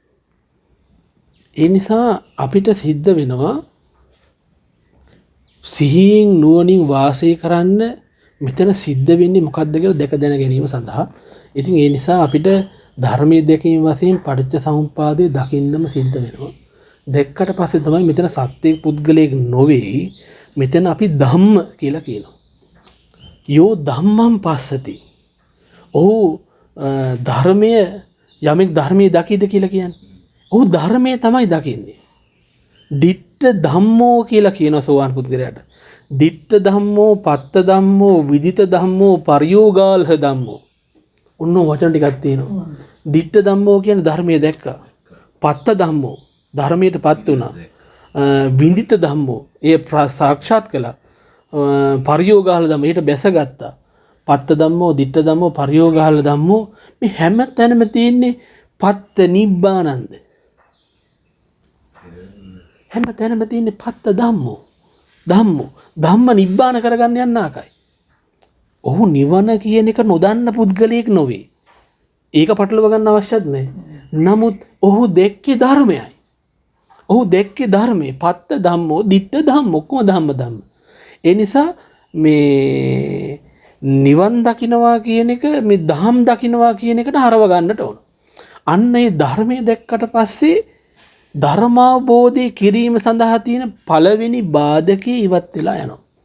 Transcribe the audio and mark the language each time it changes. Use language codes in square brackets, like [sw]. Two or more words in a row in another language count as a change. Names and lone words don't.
[si] ඒ නිසා අපිට සිද්ධ වෙනවා සිහියෙන් නුවණින් වාසය කරන්න මෙතන සිද්ධ වෙන්නේ මොකක්ද කියලා දැක දැන ගැනීම සඳහා. ඉතින් ඒ නිසා අපිට ධර්මයේ දැකීම වශයෙන් පටිච්ච සමුප්පාදය දකින්නම සිද්ධ වෙනවා. දැක්කට පස්සේ තමයි මෙතන සත්‍යයේ පුද්ගලයෙක් නොවේ. මෙතන අපි ධම්ම කියලා කියනවා. [pi] යෝ ධම්මං පස්සති. [si] ඔහු ධර්මයේ යමෙක් ධර්මයේ දකිද කියලා කියන්නේ. ඔහු ධර්මයේ තමයි දකින්නේ. [pi] දිට්ඨ ධම්මෝ [si] කියලා කියන සෝවාන් පුද්ගලයාට. [pi] දිට්ඨ ධම්මෝ, පත්ත ධම්මෝ, විදිත ධම්මෝ, පරියෝගාලහ ධම්මෝ. [si] ඔන්න වචන ටිකක් තියෙනවා. [pi] දිට්ඨ ධම්මෝ [si] කියන්නේ ධර්මයේ දැක්කා. [pi] පත්ත ධම්මෝ [si] ධර්මයටපත් වුණා. [pi] විදිත ධම්මෝ [si] ඒ සාක්ෂාත් කළා. [pi] පරියෝගාල ධම්මෝ [si] ඊට බැසගත්තා. [pi] පත්ත ධම්මෝ, දිට්ඨ ධම්මෝ, පරියෝගාල ධම්මෝ [si] මේ හැම තැනම තියෙන්නේ [pi] පත්ත නිබ්බානන්ද. [si] හැම තැනම තියෙන්නේ [pi] පත්ත ධම්මෝ. ධම්ම නිබ්බාන [si] කරගන්න යන්න ආකයි. ඔහු නිවන කියන එක නොදන්න පුද්ගලයෙක් නොවේ. ඒක පටලව ගන්න අවශ්‍යත් නැහැ. නමුත් ඔහු දැක්කේ ධර්මයයි. ඔහු දැක්කේ ධර්මයේ [pi] පත්ත ධම්මෝ, දිට්ඨ ධම්මෝ, [si] කොහොම ධම්ම. ඒ නිසා මේ නිවන් දකින්නවා කියන එක මේ ධම් දකින්නවා කියන එකට හරව ගන්නට ඕන. අන්න ඒ ධර්මයේ දැක්කට පස්සේ ධර්මාවබෝධය කිරීම සඳහා තියෙන පළවෙනි බාධකේ ඉවත් වෙලා යනවා.